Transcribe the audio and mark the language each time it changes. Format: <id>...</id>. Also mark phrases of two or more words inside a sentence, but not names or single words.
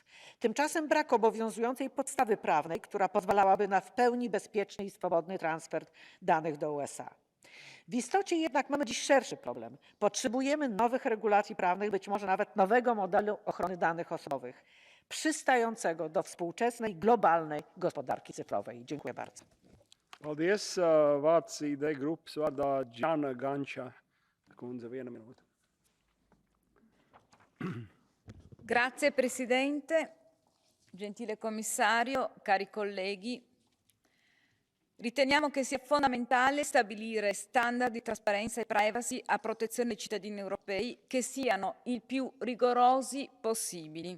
<pl>Tymczasem brak obowiązującej podstawy prawnej, która pozwalałaby na w pełni bezpieczny i swobodny transfer danych do USA. W istocie jednak mamy dziś szerszy problem. Potrzebujemy nowych regulacji prawnych, być może nawet nowego modelu ochrony danych osobowych, przystającego do współczesnej, globalnej gospodarki cyfrowej. Dziękuję bardzo.</pl> <lv>Paldies. Vārds ID grupas vārdā Džana Ganča kundze 1 minūte.</lv> <it>Grazie Presidente, gentile Commissario, cari colleghi. Riteniamo che sia fondamentale stabilire standard di trasparenza e privacy a protezione dei cittadini europei che siano il più rigorosi possibili.</it>